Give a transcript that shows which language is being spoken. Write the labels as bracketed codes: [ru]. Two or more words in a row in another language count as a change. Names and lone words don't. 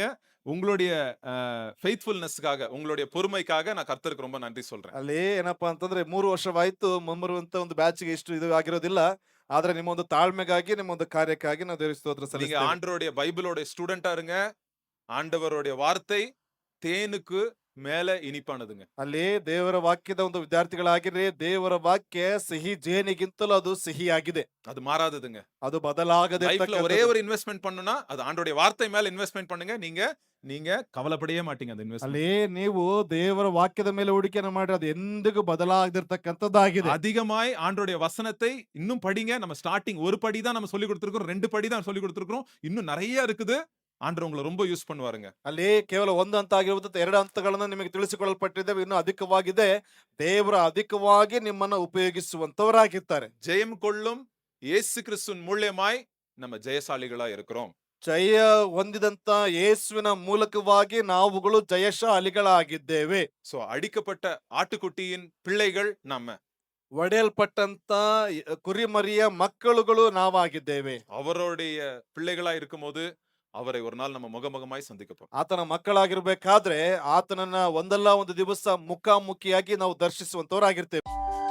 [ta] உங்களுடைய ஃபெய்த்ஃபுல்னஸ்க்காக உங்களுடைய பொறுமைக்காக நான் கர்த்தருக்கு ரொம்ப நன்றி சொல்றேன். [kn] ಅಲ್ಲಿ ಏನಪ್ಪಾ ಅಂತಂದ್ರೆ 3 ವರ್ಷವಾಯ್ತು. ಮುಂಬರುವಂತ ಒಂದು ಬ್ಯಾಚ್ಗೆ ಇಷ್ಟು ಇದು ಆಗಿರೋದಿಲ್ಲ. ಆದ್ರೆ ನಿಮ್ಮ ಒಂದು ತಾಳ್ಮೆಗಾಗಿ ನಿಮ್ಮ ಒಂದು ಕಾರ್ಯಕ್ಕಾಗಿ ನಾವು ದೇವರಿಗೆ ಸ್ತೋತ್ರ [ta] நீங்க [kn] ಸಲ್ಲಿಸ್ತೇವೆ. [ta] ஆண்டவருடைய பைபிளோட ஸ்டூடெண்டா இருங்க. ஆண்டவருடைய வார்த்தை தேனுக்கு மேல இனிப்பானதுங்க. [kn] ಅಲ್ಲಿ ದೇವರ ವಾಕ್ಯದ ಒಂದು ವಿದ್ಯಾರ್ಥಿಗಳಾಗಿರ್ರಿ, ದೇವರ ವಾಕ್ಯ ಸಿಹಿ ಜೇನಿಗಿಂತಲೂ ಅದು ಸಿಹಿಯಾಗಿದೆ. [ta] அது மாறாததுங்க. [kn] ಅದು [ta] லைஃப்ல ஒரே [kn] ಬದಲಾಗದಿರ್ತಕ್ಕಂಥದ್ದು. [ta] ஒரு இன்வெஸ்ட்மென்ட் பண்ணனும்னா அது ஆண்டவருடைய வார்த்தை மேல இன்வெஸ்ட்மென்ட் பண்ணுங்க. நீங்க நீங்க கவலைப்படவே மாட்டீங்க அந்த இன்வெஸ்ட்மென்ட். [kn] ಅಲ್ಲಿ ನೀವು ದೇವರ ವಾಕ್ಯದ ಮೇಲೆ ಹೂಡಿಕೆಯನ್ನು ಮಾಡ್ರಿ, ಅದು ಎಂದಿಗೂ ಬದಲಾಗದಿರ್ತಕ್ಕಂಥದ್ದಾಗಿದೆ. [ta] அதிகமாய் ஆண்டவருடைய வசனத்தை இன்னும் படிங்க. நம்ம ஸ்டார்டிங் ஒரு படி தான் நம்ம சொல்லிக் கொடுத்திருக்கிறோம். 2 படி தான் சொல்லிக் கொடுத்திருக்கிறோம். இன்னும் நிறைய இருக்குது. ஆண்டவர் உங்கள ரொம்ப யூஸ் பண்ணுவாருங்க. [kn] ಅಲ್ಲಿ ಕೇವಲ ಒಂದು ಹಂತ ಆಗಿರುವುದು, 2 ಹಂತಗಳನ್ನ ನಿಮಗೆ ತಿಳಿಸಿಕೊಳ್ಳಲ್ಪಟ್ಟಿದ್ದಾವೆ, ಇನ್ನು ಅಧಿಕವಾಗಿದೆ. ದೇವರ ಅಧಿಕವಾಗಿ ನಿಮ್ಮನ್ನ ಉಪಯೋಗಿಸುವಂತವರಾಗಿರ್ತಾರೆ. [ta] ஜெயம் கொள்ளும் இயேசு கிறிஸ்துவின் மூலியமாய் நம்ம ஜெயசாலிகளா இருக்கிறோம். [kn] ಜಯ ಹೊಂದಿದಂತ ಯೇಸುವಿನ ಮೂಲಕವಾಗಿ ನಾವುಗಳು ಜಯಶಾಲಿಗಳಾಗಿದ್ದೇವೆ. [ta] சோ அடிக்கப்பட்ட ஆட்டுக்குட்டியின் பிள்ளைகள் நம்ம. [kn] ಒಡೆಯಲ್ಪಟ್ಟಂತ ಕುರಿಮರಿಯ ಮಕ್ಕಳುಗಳು ನಾವಾಗಿದ್ದೇವೆ. [ta] அவருடைய பிள்ளைகளா இருக்கும்போது அவரை ஒரு நாள் நம்ம முகமுகமாய் சந்திக்க போறோம். [kn] ಆತನ ಮಕ್ಕಳಾಗಿರ್ಬೇಕಾದ್ರೆ ಆತನನ್ನ ಒಂದಲ್ಲ ಒಂದು ದಿವಸ ಮುಖಾಮುಖಿಯಾಗಿ ನಾವು ದರ್ಶಿಸುವಂತವರಾಗಿರ್ತೇವೆ.